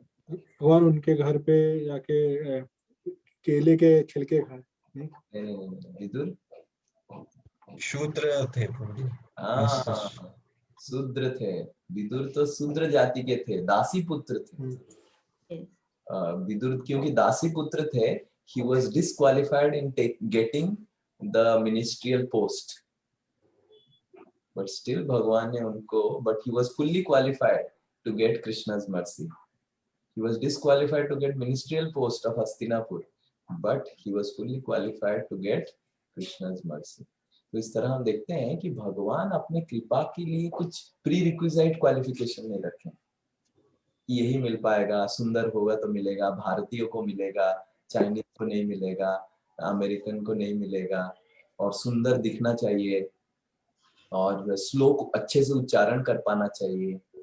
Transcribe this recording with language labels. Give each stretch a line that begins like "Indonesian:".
Hindi: भगवान उनके घर पे जाके केले के छिलके खाए, नहीं? विदुर शूद्र थे प्रभु जी। हाँ, शूद्र थे। विदुर तो शूद्र जाति के थे, दासी पुत्र थे। विदुर क्योंकि दासी पुत्र थे,
English: he was disqualified in getting the ministerial post, but still
Hindi: भगवान ने उनको,
English: but he was fully qualified to get Krishna's mercy. He was disqualified to get ministerial post of Hastinapur, but he was fully qualified to get Krishna's mercy.
Hindi: तो इस तरह हम देखते हैं कि भगवान अपने कृपा के लिए कुछ प्री रिक्विजिट क्वालिफिकेशन नहीं रखे, यही मिल पाएगा, सुंदर होगा तो मिलेगा, भारतीयों को मिलेगा, चाइनीज को नहीं मिलेगा, अमेरिकन को नहीं मिलेगा, और सुंदर दिखना चाहिए और श्लोक अच्छे से उच्चारण कर पाना चाहिए।